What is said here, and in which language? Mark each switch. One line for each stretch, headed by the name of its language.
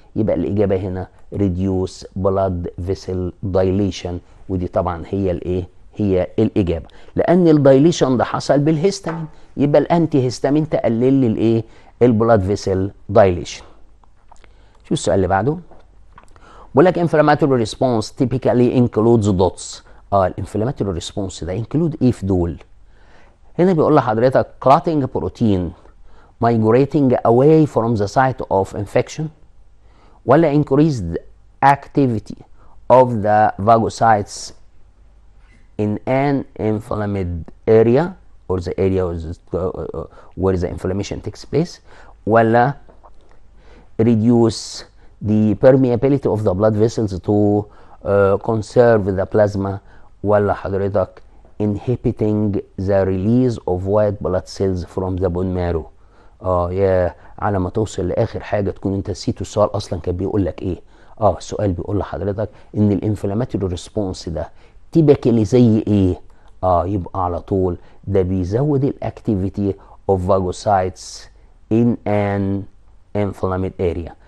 Arabic: يبقى الاجابه هنا ريديوس بلاد فيسل دايليشن، ودي طبعا هي الايه؟ هي الاجابه، لان الدايليشن ده حصل بالهيستامين، يبقى الانتي هيستامين تقلل لي الايه؟ البلاد فيسل دايليشن. شو السؤال اللي بعده؟ بقول لك
English: inflammatory response typically includes dots.
Arabic: الانفلاماتوري ريسبونس ده include ايه في دول؟ هنا بيقول لحضرتك
English: clotting protein migrating away from the site of infection، ولا increased activity of the phagocytes in an inflamed area or the area where the inflammation takes place، ولا reduce the permeability of the blood vessels to conserve the plasma،
Arabic: ولا حضرتك
English: inhibiting the release of white blood cells from the bone marrow.
Arabic: يا على ما توصل لاخر حاجه تكون انت نسيت السؤال اصلا كان بيقول لك ايه. السؤال بيقول لحضرتك ان الانفلاماتوري ريسبونس ده تيبيكالي زي ايه؟ يبقى على طول ده بيزود الاكتيفيتي اوف فاجوسايتس
English: in an inflamed area.